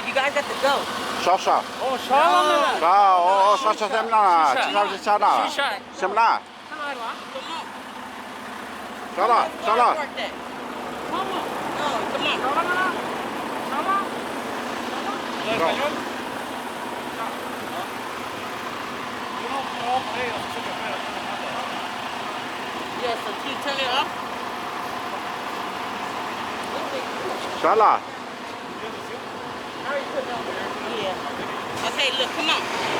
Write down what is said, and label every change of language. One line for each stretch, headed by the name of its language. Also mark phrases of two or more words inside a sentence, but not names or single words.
English: You guys have to go. Sha. Oh, shalamala. Sha. Oh, Sha. Semla. Sha. Shisha. Semla. Come on. Shala. Shala. Park that. No, come on. Shalamala. Shala. Shala. Yes, so can you turn it off? Shala. Yeah. Okay, look, come on.